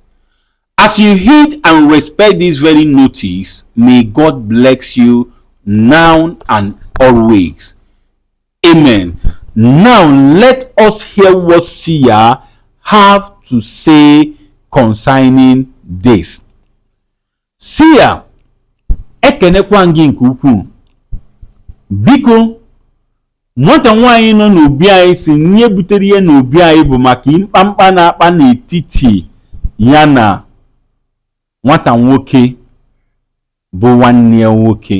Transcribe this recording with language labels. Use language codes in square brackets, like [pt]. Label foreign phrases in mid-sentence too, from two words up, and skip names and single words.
[en] As you heed and respect this very notice, may God bless you now and always. Amen. Now let us hear what Sia have to say concerning this. Sia, [ig] ekenekwa gị nke ukwuu. Biko, nwata nwaanyị nọ n'obi anyị si nye butere ihe n'obi anyị bụ maka mkpamkpa na-akpa n'etiti ya na nwata nwoke bụ nwanne ya nwoke.